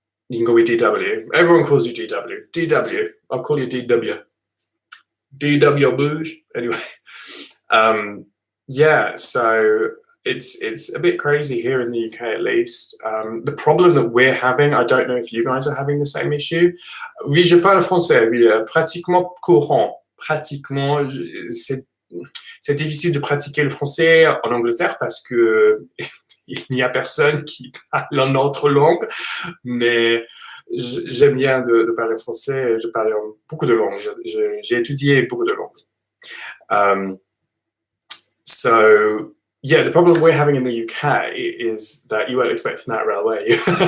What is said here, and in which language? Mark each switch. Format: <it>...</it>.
<en>You can call me DW. Everyone calls you DW. DW. I'll call you DW. DW Bouge. Anyway. Yeah, so it's a bit crazy here in the UK at least. The problem that we're having, I don't know if you guys are having the same issue.</en> <fr>Oui, je parle français, oui, pratiquement courant. Pratiquement, c'est difficile de pratiquer le français en Angleterre parce que il n'y a personne qui parle en autre langue, mais j'aime bien de parler français. Je parle beaucoup de langues. J'ai étudié beaucoup de langues.</fr> <en>So yeah, the problem we're having in the UK is that you won't expect in that railway.</en>